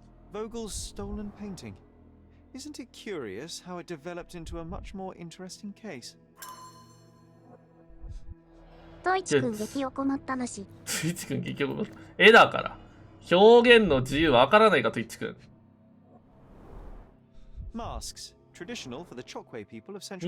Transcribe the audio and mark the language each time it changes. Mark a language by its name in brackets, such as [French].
[English] Vogel's stolen painting. Isn't it curious how it developed into a much more interesting case? [Japanese] トイチ君激おこまったなし。トイチ君激おこまった。絵だから。表現の自由わからないか、トイチ君。 [English] Masks, traditional for the Chokwe people of Central.